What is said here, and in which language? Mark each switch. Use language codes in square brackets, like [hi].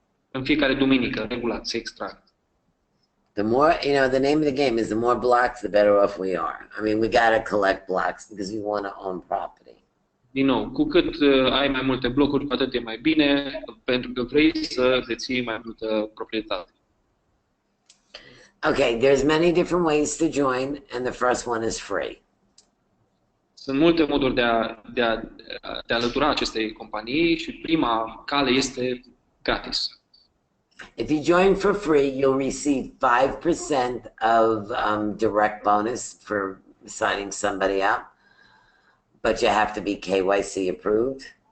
[ro] În fiecare duminică, regulat, se extrag. [en] The more, you know, the name of the game is the more blocks, the better off we are. I mean, we got to collect blocks because we want to own property. [ro] Din nou, cu cât ai mai multe blocuri, cu atât e mai bine, pentru că vrei să deții mai multă proprietate. [en] Okay, there's many different ways to join, and the first one is free. [ro] Sunt multe moduri de a alătura acestei companii și prima cale este gratis. [en] If you join for free, you'll receive 5% of direct bonus for signing somebody up, but you have to be KYC approved.